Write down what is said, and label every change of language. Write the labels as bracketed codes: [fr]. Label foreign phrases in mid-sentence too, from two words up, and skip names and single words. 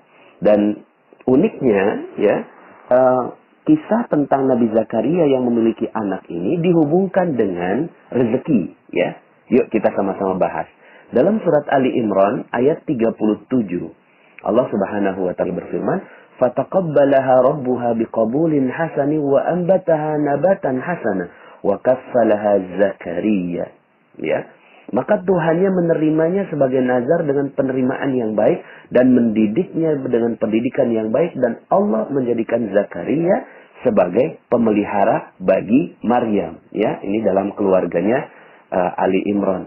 [id] Dan uniknya ya, kisah tentang Nabi Zakaria yang memiliki anak ini dihubungkan dengan rezeki ya. Yuk kita sama-sama bahas. Dalam surat Ali Imran ayat 37 Allah [ar] سبحانه وتعالى [id] berfirman, [ar] "فتقبلها ربها بقبول حسن وأنبتها نباتا حسنا وكفلها زكريا." Ya. [id] Maka Tuhannya menerimanya sebagai nazar dengan penerimaan yang baik dan mendidiknya dengan pendidikan yang baik, dan Allah menjadikan Zakaria sebagai pemelihara bagi Maryam. Ya, ini dalam keluarganya Ali Imran.